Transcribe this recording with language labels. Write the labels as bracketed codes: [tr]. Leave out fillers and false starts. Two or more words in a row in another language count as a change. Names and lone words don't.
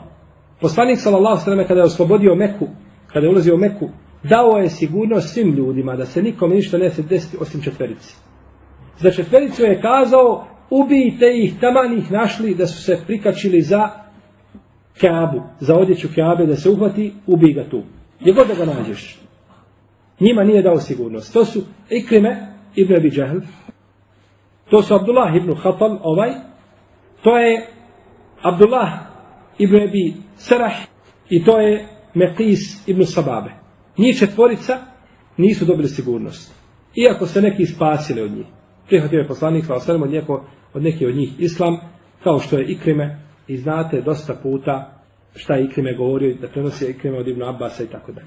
[bs] Poslanik [ar] صلى الله عليه وسلم [bs] kada je oslobodio Meku, kada je ulazio u Meku, dao je sigurnost svim ljudima da se nikome ništa neće desiti osim 4. Za 4 je kazao: ubijte ih, taman ih našli da su se prikačili za Kaabu, za odjeću Kaabe, da se uhvati, ubij ga tu. Gdje god da ga nađeš. Njima nije dao sigurnost. To su Ikrime ibn Abi Džehl, to su Abdullah ibn Khatal, to je Abdullah ibn Abi Sarah i to je Meqis ibn Sababe. Njih 4 nisu dobili sigurnost. Iako se neki spasili od njih. Prihvatio je poslanik [ar] صلى الله عليه وسلم [bs] od neki od njih islam, kao što je Ikrime, i znate dosta puta šta je Ikrime govorio, da prenosi Ikrime od Ibn Abbasa i tako dalje.